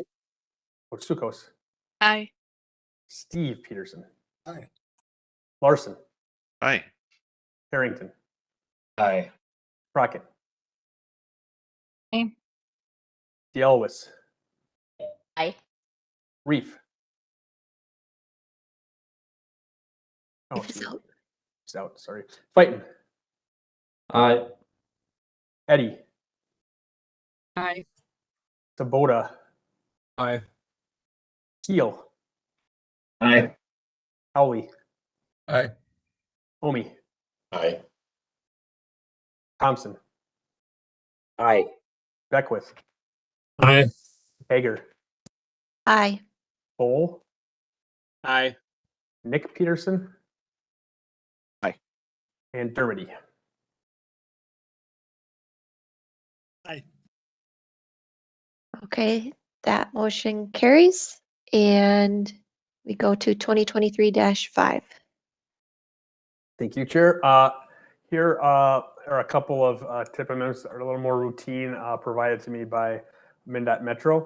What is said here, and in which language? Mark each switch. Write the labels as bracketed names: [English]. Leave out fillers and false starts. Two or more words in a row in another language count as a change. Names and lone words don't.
[English] Otsukos, Aye. Steve Peterson, Aye. Larson, Aye. Harrington, Aye. Crockett, Aye. DeElwis, Aye. Reef. Oh, If it's out. it's out. Sorry. Fighton, Aye. Eddie, Aye. Sabota, Aye. Keel, Aye. Howley, Aye. Omi, Aye. Thompson, Aye. Beckwith, Aye. Hager, Aye. Bowl, Aye. Nick Peterson. Aye. And Dermody. Aye. Okay, that motion carries. And we go to 2023-5. Thank you, Chair. Here are a couple of tip amendments that are a little more routine provided to me by MnDOT Metro.